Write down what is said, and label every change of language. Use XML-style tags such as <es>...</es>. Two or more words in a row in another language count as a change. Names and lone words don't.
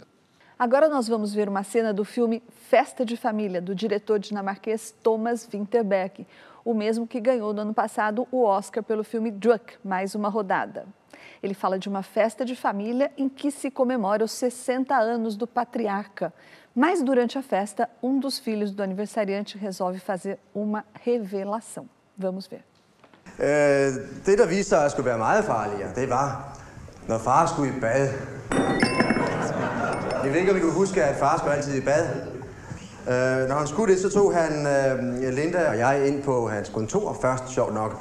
<pt>Agora nós vamos ver uma cena do filme Festa de Família, do diretor dinamarquês Thomas Vinterberg, o mesmo que ganhou no ano passado o Oscar pelo filme Druk, Mais uma Rodada. Ele fala de uma festa de família em que se comemora os 60 anos do patriarca. Mas durante a festa, um dos filhos do aniversariante resolve fazer uma revelação. Vamos ver.</pt> <da>Det, der viste sig at skulle være meget farligere, det var, når far skulle i bad. Jeg ved ikke, om I kan huske, at far skulle altid i bad. Når han skulle det, så tog han Linda og jeg ind på hans kontor først, sjovt nok.</da>